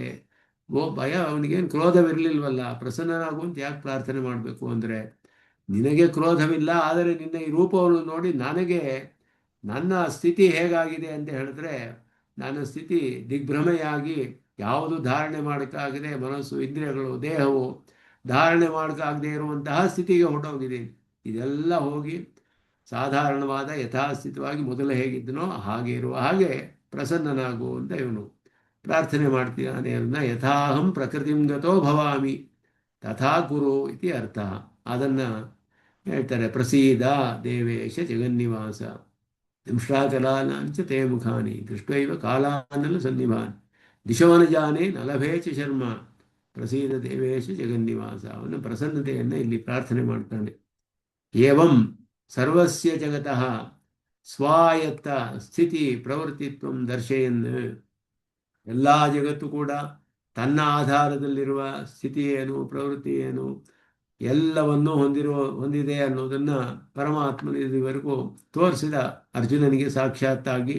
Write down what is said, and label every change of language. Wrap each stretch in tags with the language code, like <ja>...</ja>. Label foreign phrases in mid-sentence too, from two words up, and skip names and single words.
<kn>ಭಯ, ಅವನಿಗೇನು ಕ್ರೋಧವಿರಲಿಲ್ವಲ್ಲ, ಪ್ರಸನ್ನನಾಗುವಂತ ಯಾಕೆ ಪ್ರಾರ್ಥನೆ ಮಾಡಬೇಕು ಅಂದರೆ, ನಿನಗೆ ಕ್ರೋಧವಿಲ್ಲ, ಆದರೆ ನಿನ್ನ ಈ ರೂಪವನ್ನು ನೋಡಿ ನನಗೆ ನನ್ನ ಸ್ಥಿತಿ ಹೇಗಾಗಿದೆ ಅಂತ ಹೇಳಿದ್ರೆ, ನನ್ನ ಸ್ಥಿತಿ ದಿಗ್ಭ್ರಮೆಯಾಗಿ ಯಾವುದು ಧಾರಣೆ ಮಾಡೋಕ್ಕಾಗದೆ, ಮನಸ್ಸು ಇಂದ್ರಿಯಗಳು ದೇಹವು ಧಾರಣೆ ಮಾಡೋಕ್ಕಾಗದೆ ಇರುವಂತಹ ಸ್ಥಿತಿಗೆ ಹೊರಟೋಗಿದೆ. ಇದೆಲ್ಲ ಹೋಗಿ ಸಾಧಾರಣವಾದ ಯಥಾಸ್ಥಿತವಾಗಿ ಮೊದಲು ಹೇಗಿದ್ದನೋ ಹಾಗೆ ಇರುವ ಹಾಗೆ ಪ್ರಸನ್ನನಾಗು ಅಂತ ಇವನು ಪ್ರಾರ್ಥನೆ ಮಾಡ್ತಿದ್ದಾನೆ.</kn> <sa>ಅದನ್ನ ಯಥಾಹಂ ಪ್ರಕೃತಿಂ ಗತೋ ಭವಾಮಿ ತಥಾ ಕುರು ಇತಿ ಅರ್ಥ.</sa> <kn>ಅದನ್ನು ಹೇಳ್ತಾರೆ,</kn> <sa>ಪ್ರಸೀದ ದೇವೇಶ ಜಗನ್ನಿವಾಸ ದಂಷ್ಟ್ರಾಕಲಾನಾಂಚ ತೇ ಮುಖಾನಿ ದೃಷ್ಟೈವ ಕಾಲಾನಲ ಸನ್ನಿಭಾನ್ ದಿಶೋನ ಜಾನೆ ನಲಭೇಚ ಶರ್ಮ ಪ್ರಸೀದ ದೇವೇಶ ಜಗನ್ನಿವಾಸ.</sa> <kn>ಅವನ ಪ್ರಸನ್ನತೆಯನ್ನು ಇಲ್ಲಿ ಪ್ರಾರ್ಥನೆ ಮಾಡ್ತಾನೆ.</kn> <sa>ಏವಂ ಸರ್ವಸ್ಯ ಜಗತಃ ಸ್ವಾಯತ್ತ ಸ್ಥಿತಿ ಪ್ರವೃತ್ತಿತ್ವ ದರ್ಶಯನ್.</sa> <kn>ಎಲ್ಲ ಜಗತ್ತು ಕೂಡ ತನ್ನ ಆಧಾರದಲ್ಲಿರುವ ಸ್ಥಿತಿ ಏನು, ಪ್ರವೃತ್ತಿ ಏನು, ಎಲ್ಲವನ್ನೂ ಹೊಂದಿದೆ ಅನ್ನೋದನ್ನು ಪರಮಾತ್ಮನ ಇದುವರೆಗೂ ತೋರಿಸಿದ ಅರ್ಜುನನಿಗೆ ಸಾಕ್ಷಾತ್ತಾಗಿ.</kn>